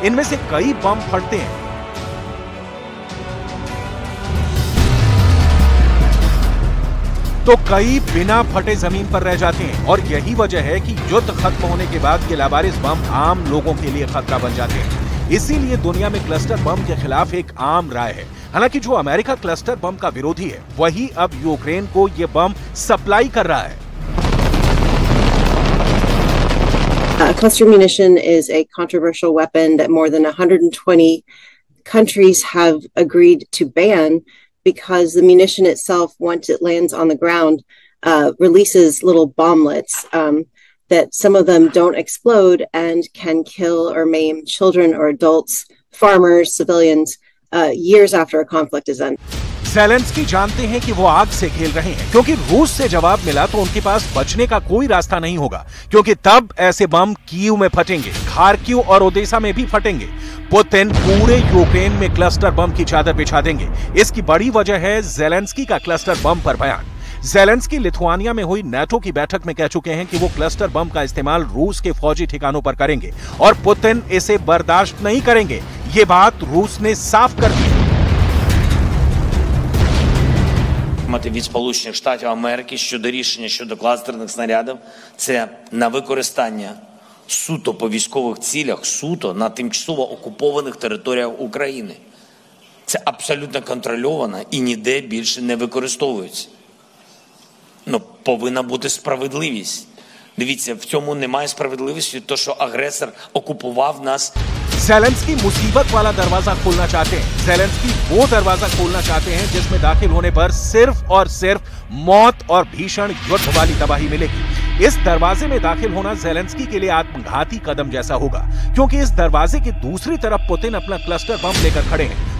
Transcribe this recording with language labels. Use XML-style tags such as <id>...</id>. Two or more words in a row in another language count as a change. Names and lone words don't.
<hi>इनमें से कई बम फटते हैं, तो कई बिना फटे जमीन पर रह जाते हैं। और यही वजह है कि युद्ध खत्म होने के बाद ये लावारिस बम आम लोगों के लिए खतरा बन जाते हैं। इसीलिए दुनिया में क्लस्टर बम के खिलाफ एक आम राय है। हालांकि जो अमेरिका क्लस्टर बम का विरोधी है, वही अब यूक्रेन को ये बम सप्लाई कर रहा है।</hi> <en>Cluster munition is a controversial weapon that more than 120 countries have agreed to ban because the munition itself, once it lands on the ground, releases little bomblets that some of them don't explode and can kill or maim children or adults, farmers, civilians, years after a conflict is ended.</en> <hi>ज़ेलेंस्की जानते हैं कि वो आग से खेल रहे हैं, क्योंकि रूस से जवाब मिला तो उनके पास बचने का कोई रास्ता नहीं होगा, क्योंकि तब ऐसे बम कीव में फटेंगे, खार्किव और ओडेसा में भी फटेंगे। पुतिन पूरे यूक्रेन में क्लस्टर बम की चादर बिछा देंगे। इसकी बड़ी वजह है ज़ेलेंस्की का क्लस्टर बम पर बयान। ज़ेलेंस्की लिथुआनिया में हुई नाटो की बैठक में कह चुके हैं कि वो क्लस्टर बम का इस्तेमाल रूस के फौजी ठिकानों पर करेंगे और पुतिन इसे बर्दाश्त नहीं करेंगे। ये बात रूस ने साफ कर दी।</hi> <uk>Від Сполучених Штатів Америки щодо рішення щодо кластерних снарядів – це на використання суто по військових цілях, суто на тимчасово окупованих територіях України. Це абсолютно контрольовано і ніде більше не використовується. Ну, повинна бути справедливість. Дивіться, в цьому немає справедливості, то що агресор окупував нас.</uk> <hi>ज़ेलेंस्की मुसीबत वाला दरवाजा खोलना चाहते हैं। ज़ेलेंस्की वो दरवाजा खोलना चाहते हैं जिसमें दाखिल होने पर सिर्फ और सिर्फ मौत और भीषण युद्ध वाली तबाही मिलेगी। इस दरवाजे में दाखिल होना ज़ेलेंस्की के लिए आत्मघाती कदम जैसा होगा, क्योंकि इस दरवाजे की दूसरी तरफ पुतिन अपना क्लस्टर बम लेकर खड़े हैं।</hi>